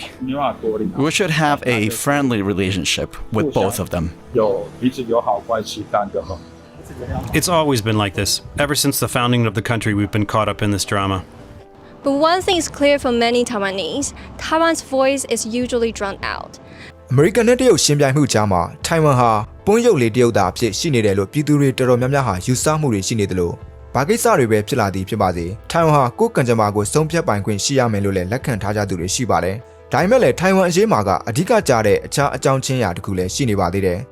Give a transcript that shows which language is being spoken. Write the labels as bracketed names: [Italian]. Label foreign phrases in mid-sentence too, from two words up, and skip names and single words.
[English] We should have a friendly relationship with both of them. It's always been like this. Ever since the founding of the country, we've been caught up in this drama. But one thing is clear for many Taiwanese, Taiwan's voice is usually drowned out. [Burmese] အမေရိကန်နဲ့တရုတ်ရှင်ပြိုင်မှုကြားမှာထိုင်ဝမ်ဟာပွန်းရုပ်လေးတရုတ်သားအဖြစ်ရှိနေတယ်လို့ပြည်သူတွေတော်တော်များများဟာယူဆမှုတွေရှိနေတယ်လို့ဘာကိစ္စတွေပဲဖြစ်လာသည်ဖြစ်ပါစေထိုင်ဝမ်ဟာကိုယ်ကံကြမ္မာကိုဆုံးဖြတ်ပိုင်ခွင့်ရှိရမယ်လို့လည်းလက်ခံထားကြသူတွေရှိပါတယ်ဒါပေမဲ့လည်းထိုင်ဝမ်အရေးမှာကအဓိကကြားတဲ့အခြားအကြောင်းချင်းရာတစ်ခုလည်းရှိနေပါသေးတယ်